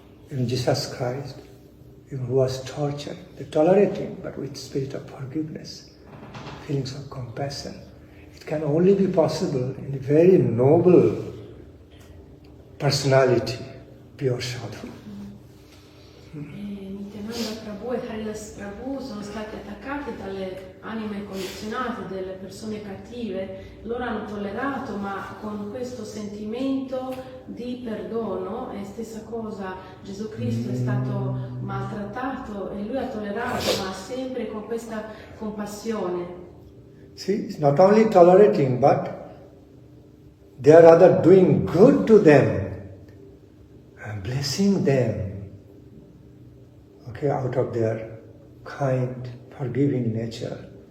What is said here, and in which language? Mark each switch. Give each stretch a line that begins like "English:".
English: Even Jesus Christ, even who was tortured, they're tolerating, but with spirit of forgiveness, feelings of compassion. It can only be possible in a very noble personality, pure sadhu.
Italian: Nityananda Prabhu e Haridas Prabhu sono stati attaccati dalle anime condizionate, delle persone cattive. Loro hanno tollerato, ma con questo sentimento di perdono. E stessa cosa, Gesù Cristo è stato maltrattato e lui ha tollerato, ma sempre con questa compassione.
English: See, it's not only tolerating, but they are rather doing good to them and blessing them. Okay, out of their kind, forgiving nature.